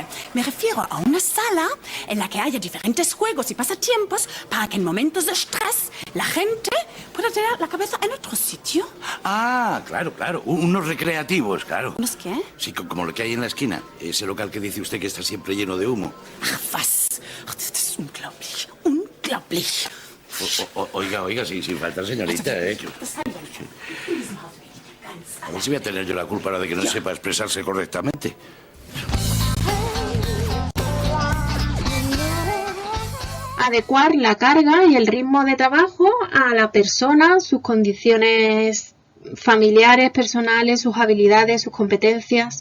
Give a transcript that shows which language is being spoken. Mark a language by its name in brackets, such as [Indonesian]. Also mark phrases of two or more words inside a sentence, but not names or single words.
[Spanish] Me refiero a una sala en la que haya diferentes juegos y pasatiempos para que en momentos de estrés la gente pueda tener la cabeza en otro sitio. Ah, claro, claro. Unos recreativos, claro. ¿Unos qué? Sí, como lo que hay en la esquina. Ese local que dice usted que está siempre lleno de humo. [German] Ach, was? Das ist unglaublich. Unglaublich. [Spanish] Oiga, sin falta, señorita, ¿eh? A ver si voy a tener yo la culpa ahora de que no sepa expresarse correctamente. Adecuar la carga y el ritmo de trabajo a la persona, sus condiciones familiares, personales, sus habilidades, sus competencias.